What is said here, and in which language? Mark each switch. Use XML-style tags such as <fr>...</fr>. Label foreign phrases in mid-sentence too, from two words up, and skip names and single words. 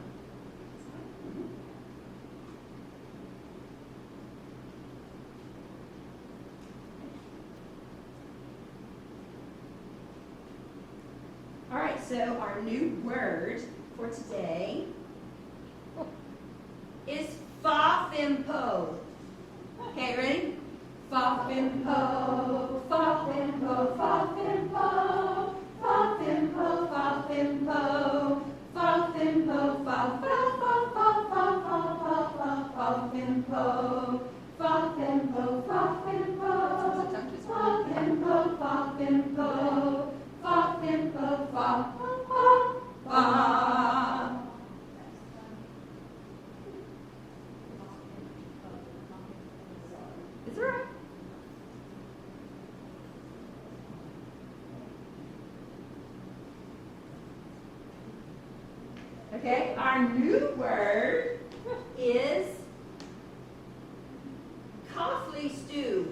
<en>Mm-hmm. All right, so our new word for today is fa-fim-po. Okay, ready? Fa-fim-po, fa-fim-po, fa-fim-po, fa-fim-po, fa-fim-po, fa-fim-po, fa-fa-fa-fa-fa-fa-fa-fa-fim-po, fa-fim-po, fa-fim-po, fa-fim-po, fa-fim-po. Fa, fim, po, fa, fa, fa. It's all right. Okay, our new word is coffee stew.</en>